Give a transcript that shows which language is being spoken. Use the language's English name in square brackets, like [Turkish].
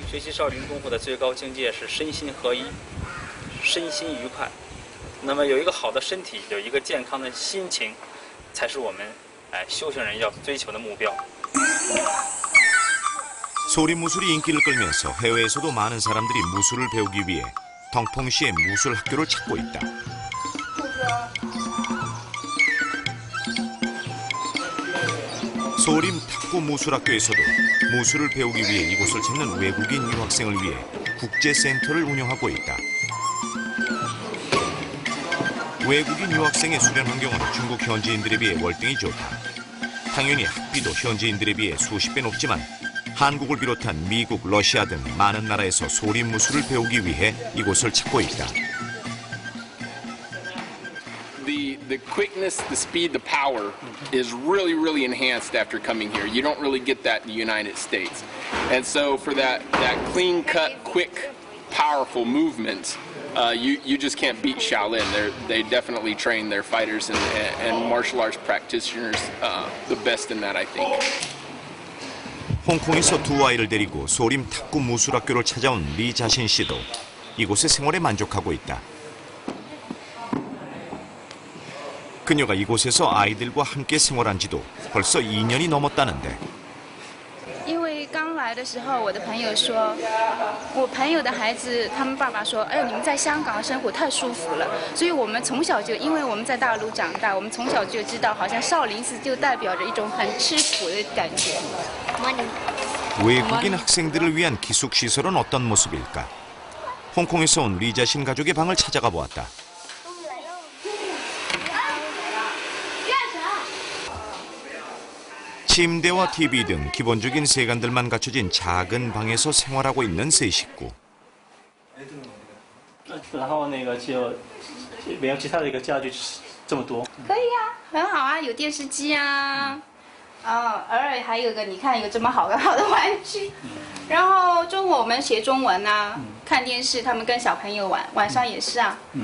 [Chinese] 少林功夫的最高境界是身心合一，身心愉快。那么有一个好的身体，有一个健康的心情，才是我们修行人要追求的目标。 [Korean] 소림 무술이 인기를 끌면서 해외에서도 많은 사람들이 무술을 배우기 위해 덩펑시의 무술 학교를 찾고 있다. 소림 탁구 무술학교에서도 무술을 배우기 위해 이곳을 찾는 외국인 유학생을 위해 국제센터를 운영하고 있다. 외국인 유학생의 수련 환경은 중국 현지인들에 비해 월등히 좋다. 당연히 학비도 현지인들에 비해 수십 배 높지만 한국을 비롯한 미국, 러시아 등 많은 나라에서 소림 무술을 배우기 위해 이곳을 찾고 있다. [English] The quickness, the speed, the power is really enhanced after coming here. You don't really get that in the United States. And so for that clean cut, quick, powerful movement, you just can't beat Shaolin. They definitely train their fighters and martial arts practitioners the best in that, I think. [Korean] 홍콩에서 두 아이를 데리고 소림 탁구 무술학교를 찾아온 리 자신 씨도 이곳의 생활에 만족하고 있다. 그녀가 이곳에서 아이들과 함께 생활한 지도 벌써 2년이 넘었다는데 [Chinese] 因为刚来的时候，我的朋友说，我朋友的孩子，他们爸爸说，哎呦，你们在香港生活太舒服了。所以我们从小就，因为我们在大陆长大，我们从小就知道，好像少林寺就代表着一种很吃苦的感觉。 [Korean] 외국인 학생들을 위한 기숙시설은 어떤 모습일까? 홍콩에서 온 리자신 가족의 방을 찾아가 보았다. 침대와 TV 등 기본적인 세간들만 갖춰진 작은 방에서 생활하고 있는 세 식구. [Chinese] 然后那个就没有其他的一个家具这么多。可以啊，很好啊，有电视机啊，偶尔还有个你看有这么好的玩具。然后中午我们学中文啊，看电视，他们跟小朋友玩，晚上也是啊。